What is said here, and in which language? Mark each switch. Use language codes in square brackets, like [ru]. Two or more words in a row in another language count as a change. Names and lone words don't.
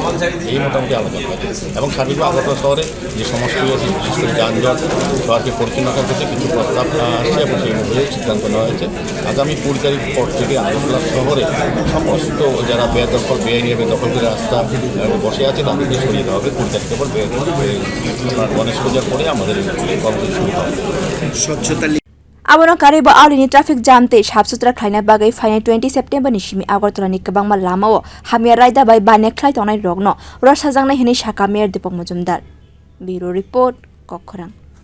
[bn] এই মোটামুটি আলোচনা হয়েছে এবং সার্বিক আগরতলা শহরে যে সমস্যা হয়েছে বিশেষ করে যানজট শহরকে পরিচ্ছন্ন করতে কিছু প্রস্তাব আসছে এবং সেই অনুযায়ী সিদ্ধান্ত নেওয়া হয়েছে। আগামী 20 তারিখ পর থেকে আগরতলা শহরে সমস্ত যারা বেদখল বেআইনিভাবে দখল করে রাস্তা বসে আছে তাদেরকে সরিয়ে দেওয়া হবে। 20 তারিখের পর গণেশ পূজার পরে আমাদের কর্মসূচি শুরু হবে। স্বচ্ছতা [brx] आबोनो कारिबो आलिनि [en] traffic jam [brx] तै साफसुथ्रा खालायना बागै फाइनाय 20 सेप्टेम्बरनि सिमि आगरतलानि गोबांमा लामाओ हामिया रायदा बाय बानेख्लाय तंनाय रगनो रसाजांनाय हिनै शाखा मेयर दीपक मजुमदार। [en] bureau report [brx] कखरां।